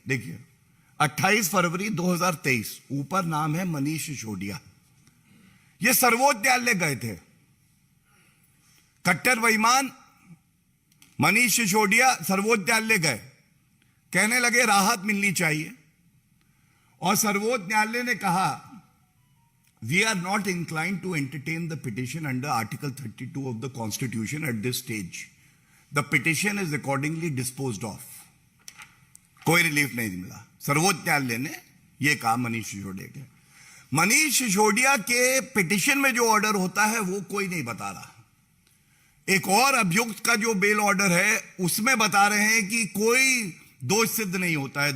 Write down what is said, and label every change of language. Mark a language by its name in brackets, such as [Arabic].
[Hindi] देखिए, 28 फरवरी 2023, ऊपर नाम है मनीष सिसोदिया। ये सर्वोच्च न्यायालय गए थे। कट्टर बेईमान मनीष सिसोदिया सर्वोच्च न्यायालय गए, कहने लगे राहत मिलनी चाहिए। और सर्वोच्च न्यायालय ने कहा, [English] we are not inclined to entertain the petition under Article 32 of the Constitution at this stage. The petition is accordingly disposed of. [Hindi] कोई रिलीफ नहीं मिला। सर्वोच्च न्यायालय ने यह कहा मनीष सिसोदिया के। मनीष सिसोदिया के पिटिशन में जो ऑर्डर होता है वो कोई नहीं बता रहा। एक और अभियुक्त का जो बेल ऑर्डर है उसमें बता रहे हैं कि कोई दोष सिद्ध नहीं होता है।